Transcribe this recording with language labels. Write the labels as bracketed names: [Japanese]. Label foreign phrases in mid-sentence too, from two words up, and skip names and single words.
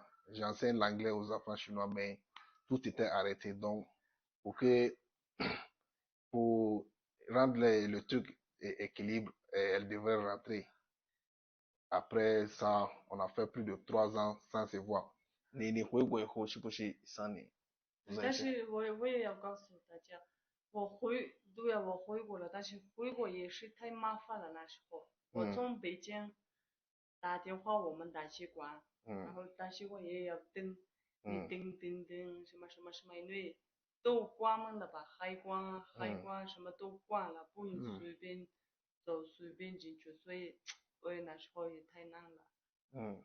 [French] J'enseigne l'anglais aux enfants chinois, mais tout était arrêté. Donc, pour que, pour rendre le truc équilibre, elle devrait rentrer. Après ça, on a fait plus de 3 ans sans se voir. [Chinese] 但是我也要告诉大家，对啊，我回国了，但是回国也是太麻烦了。那时候我从北京打电话我们大使馆，然后大使馆也要等，你等什么什么什么，因为都关门了吧，海关什么都关了，不能随便走随便进去，所以我也那时候也太难了。